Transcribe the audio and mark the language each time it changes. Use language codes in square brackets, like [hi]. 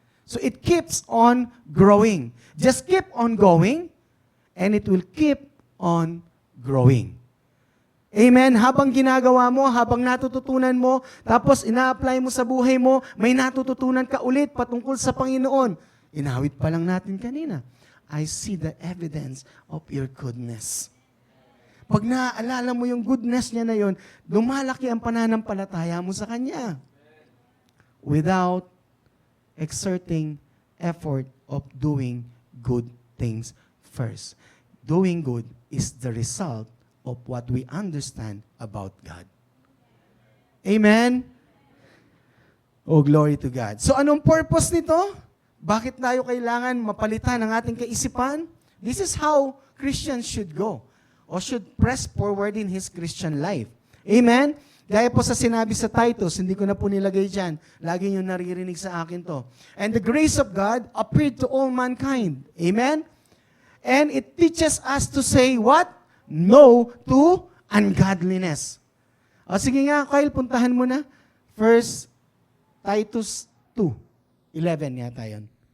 [en] So it keeps on growing. Just keep on going, and it will keep on growing. [tl] Amen? Habang ginagawa mo, habang natututunan mo, tapos ina-apply mo sa buhay mo, may natututunan ka ulit patungkol sa Panginoon. Inawit pa lang natin kanina. [en] I see the evidence of your goodness. [tl] Pag naaalala mo yung goodness niya na yon, lumalaki ang pananampalataya mo sa Kanya. [en] Without exerting effort of doing good things first. Doing good is the result of what we understand about God. Amen? Oh, glory to God. [tl] So anong purpose nito? Bakit tayo kailangan mapalitan ang ating kaisipan? [en] This is how Christians should go or should press forward in his Christian life. Amen? [tl] Gaya po sa sinabi sa Titus, hindi ko na po nilagay dyan. Lagi nyo naririnig sa akin to. [en] And the grace of God appeared to all mankind. Amen? And it teaches us to say what? No to ungodliness. [tl] O sige nga, Kyle, puntahan mo na. [en] First Titus 2:11 [tl] yata yun.